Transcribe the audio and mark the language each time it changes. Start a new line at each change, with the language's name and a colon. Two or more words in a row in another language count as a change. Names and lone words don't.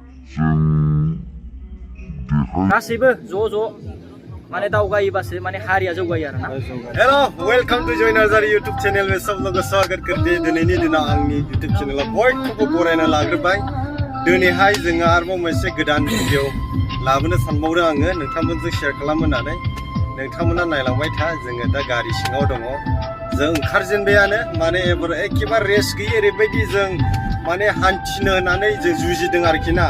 Bodo: गासैबो ज' माने दावगायोबासो माने हारिया जौगायो आरोना।
English: hello welcome to
Hindi: जय नार्जारी
English: YouTube channel
Hindi: में सब लोगों को स्वागत करते हैं।
Bodo: दिनैनि दिनाव आंनि यूट्यूब चैनलाव बयखौबो बरायना लाग्रोबाय। दिनैहाय जोङो आरोबाव मोनसे गोदान भिडिअ लाबोनो सानबावदों आङो नोंथांमोनजों शेयार खालामनो होननानै। नोंथांमोना नायलांबाय था। जोङो दा गारि सिङाव दङ। जों ओंखारजेनबायानो माने एखेबारे रेस्ट गैयै ओरैबायदि जों माने हान्थिनो होननानै जों जुजिदों आरोखि ना।